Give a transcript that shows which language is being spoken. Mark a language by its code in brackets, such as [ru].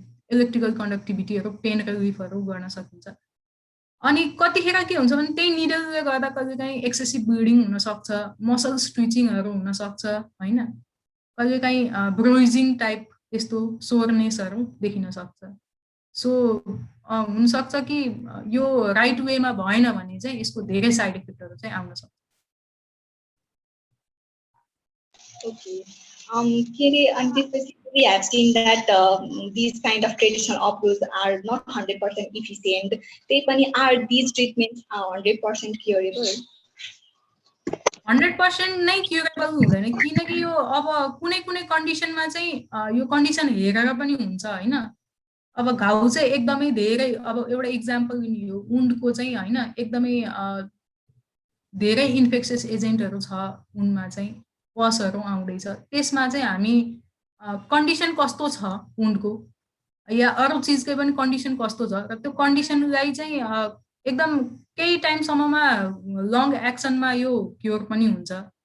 [ne] Electrical कन्डक्टिभिटीहरू pain रिलिफहरू गर्न सकिन्छ अनि कतिखेर के हुन्छ भने त्यही निडलले गर्दा कहिलेकाहीँ एक्सेसिभ ब्लिडिङ हुनसक्छ मसल स्ट्रिचिङहरू हुनसक्छ होइन कहिलेकाहीँ ब्रुइजिङ टाइप यस्तो सोरनेसहरू देखिन सक्छ सो हुनसक्छ कि यो राइट वेमा भएन भने चाहिँ यसको धेरै साइड इफेक्टहरू चाहिँ आउन सक्छ [en] Okay. And we have seen that these kind of traditional approaches are not 100% efficient. Are these treatments 100% curable? [ne] 100% नै क्युरेबल हुँदैन किनकि यो अब कुनै कुनै कन्डिसनमा चाहिँ यो कन्डिसन हेरेर पनि हुन्छ होइन अब घाउ चाहिँ एकदमै धेरै अब एउटा इक्जाम्पल लियो वुन्डको चाहिँ होइन एकदमै धेरै इन्फेक्सियस एजेन्टहरू छ वुन्डमा चाहिँ पसहरू आउँदैछ त्यसमा चाहिँ हामी कन्डिसन कस्तो छ वुन्डको या अरू चिजकै पनि कन्डिसन कस्तो छ र त्यो कन्डिसनलाई चाहिँ एकदम केही टाइमसम्ममा लङ एक्सनमा यो क्योर पनि हुन्छ